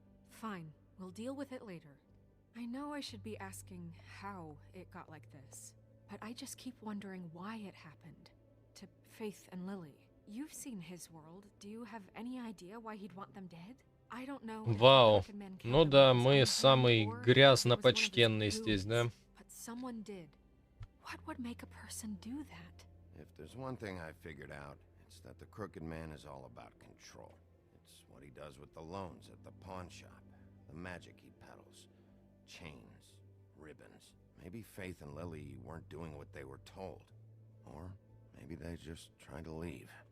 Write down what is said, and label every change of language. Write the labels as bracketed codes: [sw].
[en] Fine, we'll deal with it later. I know I should be asking how it got like this, but I just keep wondering why it happened. To Faith and Lily. You've seen his world. Do you have any idea why he'd want them dead? I don't know. [ru] Вау. Ну да, мы самый грязно почтенный здесь, да? [en] But someone did. What would make a person do that? If there's one thing I figured out, it's that the Crooked Man is all about control. It's what he does with the loans at the pawn shop, the magic he peddles, chains, ribbons. Maybe Faith and Lily weren't doing what they were told. Or maybe they just tried to leave.